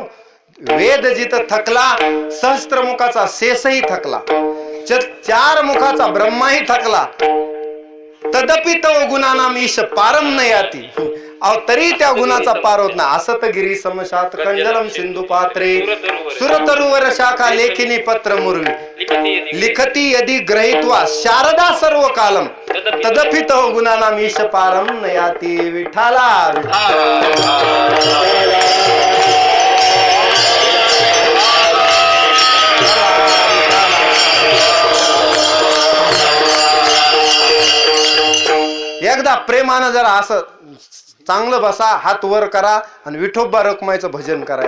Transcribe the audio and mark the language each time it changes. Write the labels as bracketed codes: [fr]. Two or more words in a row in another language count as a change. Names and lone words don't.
[mr] वेद जिथं थकला, सहस्त्रमुखाचा शेषही थकला, 4 मुखाचा ब्रह्माही थकला. [sa] तदपि तव गुणानाम ईश पारम न याती. [mr] अहो, तरी त्या गुणाचा पार होत नाही. [sa] असत गिरी समशात कंजलम सिंधू पात्रे, सुरतरुवर शाखा लेखिनी पत्र मुरवी, लिखती यदि ग्रहित्वा शारदा सर्व कालम, तदपि तव गुणानाम ईश पारम न याती. [mr] विठाला एकदा प्रेमानं जरा असं चांगलं बसा, हात वर करा आणि विठोबा रखुमाईचं भजन करा.